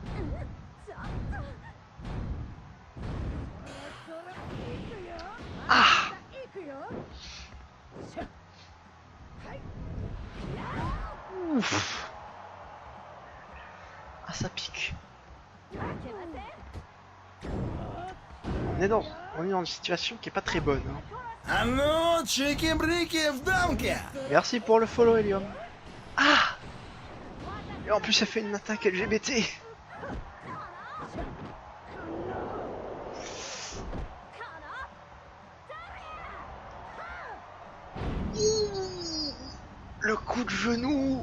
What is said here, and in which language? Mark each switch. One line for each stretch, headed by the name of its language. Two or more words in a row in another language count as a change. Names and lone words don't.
French: Ah, ouf. Ah, ça pique. On est dans une situation qui est pas très bonne. Hein.
Russian: А ну, чики-брики в дамке!
French: Merci pour le follow, Helium. Ah, et en plus, ça fait une attaque LGBT. Le coup de genou.